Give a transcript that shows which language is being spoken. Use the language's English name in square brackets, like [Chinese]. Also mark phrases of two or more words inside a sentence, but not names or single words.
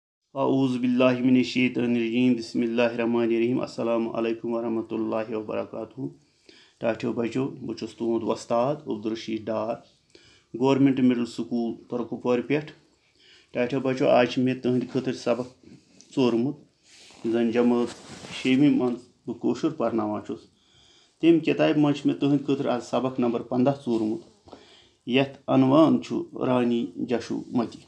[Arabic] أعوذ بالله من الشيطان الرجيم بسم الله الرحمن الرحيم السلام عليكم ورحمة الله وبركاته. [Kashmiri] टाठियो बचो बहुत तुंद वस्ताद अब्दुलरशीद डार गवर्नमेंट मिडल स्कूल तुर्कपुर पे। टाठियो बचो आज मे तुंद खतर सबक चोरमुत जन जमात 6वीं मं बह पर्नावान तम किताब मज मे तुंद खतर आज सबक नंबर 15 चोरमुत यथ अनवान रानी जशुमती।